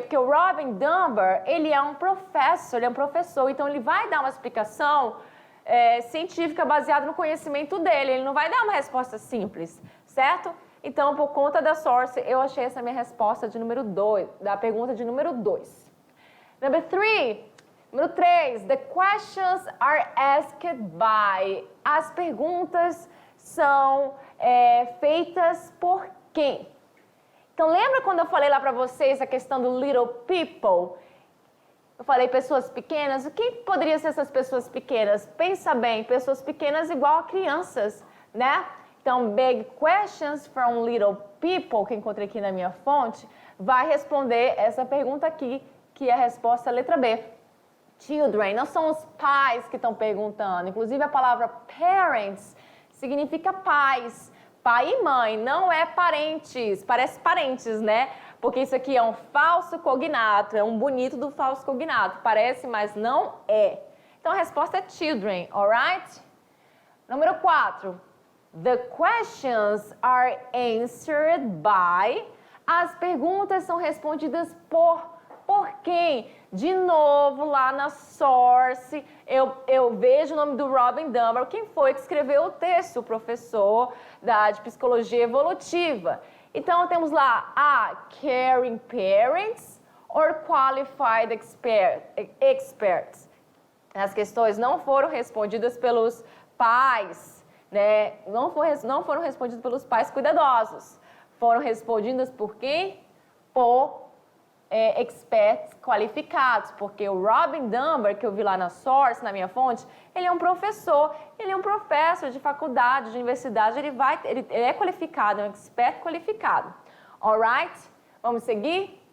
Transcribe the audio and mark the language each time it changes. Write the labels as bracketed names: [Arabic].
[Portuguese] Porque o Robin Dunbar, ele é um professor, então ele vai dar uma explicação científica baseada no conhecimento dele, ele não vai dar uma resposta simples, certo? Então, por conta da source, eu achei essa minha resposta de número 2, da pergunta de número 2. Número 3, [English] the questions are asked by. [Portuguese] As perguntas são feitas por quem? Então, lembra quando eu falei lá para vocês a questão do [English] little people? [Portuguese] Eu falei pessoas pequenas. O que poderia ser essas pessoas pequenas? Pensa bem, pessoas pequenas igual a crianças, né? Então, [English] big questions from little people, [Portuguese] que encontrei aqui na minha fonte, vai responder essa pergunta aqui, que é a resposta letra B. Children, não são os pais que estão perguntando. Inclusive, a palavra parents significa pais. Pai e mãe, não é parentes. Parece parentes, né? Porque isso aqui é um falso cognato, é um bonito do falso cognato. Parece, mas não é. Então, a resposta é children, alright? Número 4. [English] The questions are answered by. [Portuguese] As perguntas são respondidas por quem? De novo, lá na source, eu vejo o nome do Robin Dunbar. Quem foi que escreveu o texto? O professor de Psicologia Evolutiva. Então, temos lá a [English] caring parents or qualified experts. [Portuguese] As questões não foram respondidas pelos pais, né? Não foram respondidas pelos pais cuidadosos. Foram respondidas por quem? Por experts qualificados, porque o Robin Dunbar, que eu vi lá na Source, na minha fonte, ele é um professor, ele é um professor de faculdade, de universidade, ele é qualificado, é um expert qualificado. Alright? Vamos seguir?